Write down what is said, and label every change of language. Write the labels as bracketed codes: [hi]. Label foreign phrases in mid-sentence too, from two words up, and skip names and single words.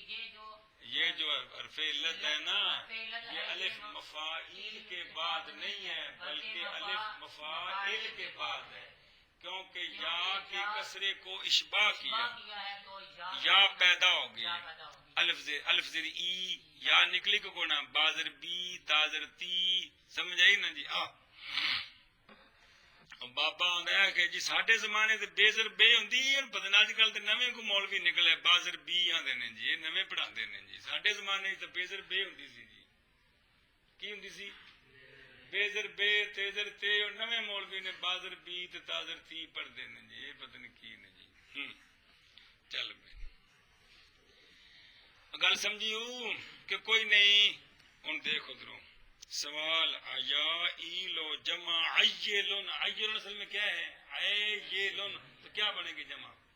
[ur] یہ جو حرف علت ہے نا یہ الف مفاعیل کے بعد نہیں ہے بلکہ الف مفاعل کے بعد ہے، کیونکہ یا کے کسرے کو اشباع کیا، ہے تو یا پیدا ہو گئی. پیدا ہوگی. الف زیر ای یا نکلی کو کونا بازر بی تازر تی. سمجھ آئی نا جی؟ [pa] بابا آندا کہ جی ساڈے زمانے تے بیزر بے ہوندی ہے، پتہ نہ اج کل تے نویں کو مولوی نکلے بازر بی آندے نے جی، یہ نویں پڑھاندے نے جی. ساڈے زمانے تے بیزر بے ہوندی سی جی. کی ہوندی سی؟ بیزر بے تیزر تے، اور نویں مولوی نے بازر بی تے تازر تی پڑھدے نے جی. یہ پتہ نہیں کی نے جی. چل بے گل سمجھیو کہ کوئی نہیں. ہن دیکھ ادھروں سوال ایایلو جمع ایلن. [ur] ایلن اصل میں کیا ہے؟ ایلن. تو کیا بنے گی جمع؟